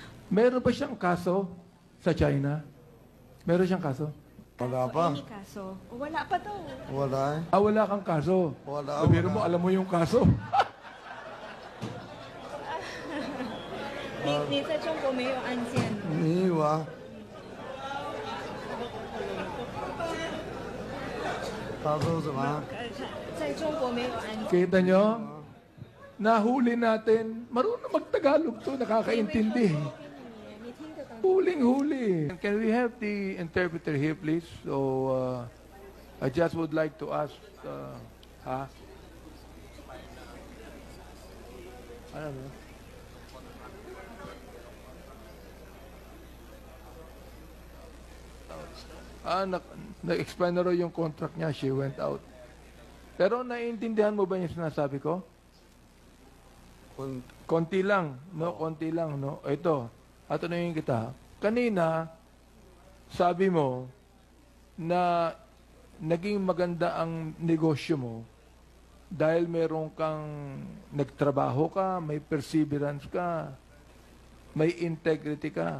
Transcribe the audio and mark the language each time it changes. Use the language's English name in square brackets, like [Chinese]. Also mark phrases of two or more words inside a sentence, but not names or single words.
[Filipino] Meron ba siyang kaso sa China? Meron siyang kaso? Wala pa. Any kaso? Wala pa daw. Wala eh. Wala kang kaso. Wala, Sabihin wala. mo, alam mo yung kaso. [Chinese] 你在中国没有案件？没有啊。他说什么？在中国没有案件。 [Filipino] Kita nyo? Nahuli natin. Marunong mag-Tagalog to, nakakaintindi. [Chinese] 你听得懂？ [Filipino] Huling-huli. [English] Can we have the interpreter here, please? So, I just would like to ask, [Filipino] ano ba? Na-expire na raw yung contract niya. [English] She went out. [Filipino] Pero naiintindihan mo ba yung sinasabi ko? Konti lang, no? Konti lang, no? Ito, tatanungin kita. Kanina, sabi mo na naging maganda ang negosyo mo dahil meron kang nagtrabaho ka, may perseverance ka, may integrity ka.